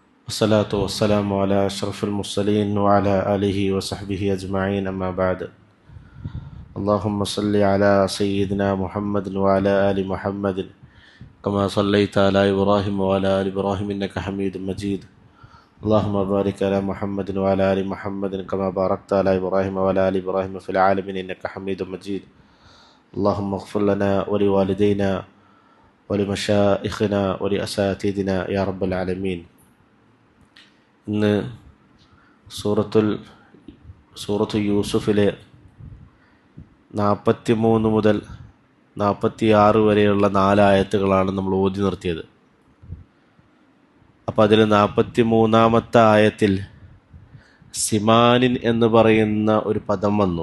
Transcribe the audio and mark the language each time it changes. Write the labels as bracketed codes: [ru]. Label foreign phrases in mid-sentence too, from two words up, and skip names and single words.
[ar] الصلاة والسلام على أشرف المرسلين وعلى آله وصحبه أجمعين أما بعد اللهم صل على سيدنا محمد وعلى آل محمد كما صليت على إبراهيم وعلى آل إبراهيم إنك حميد مجيد اللهم بارك على محمد وعلى آل محمد كما باركت على إبراهيم وعلى آل إبراهيم في العالمين إنك حميد مجيد اللهم اغفر لنا ولوالدينا ولمشائخنا ولأساتذتنا يا رب العالمين. [ml] ഇന്ന് സൂറത്തു യൂസുഫിലെ 43 മുതൽ 46 വരെയുള്ള 4 ആയത്തുകളാണ് നമ്മൾ ഓതി നിർത്തിയത്. അപ്പോൾ അതിൽ 43-ാമത്തെ ആയത്തിൽ സിമാനിൻ എന്ന് പറയുന്ന ഒരു പദം വന്നു.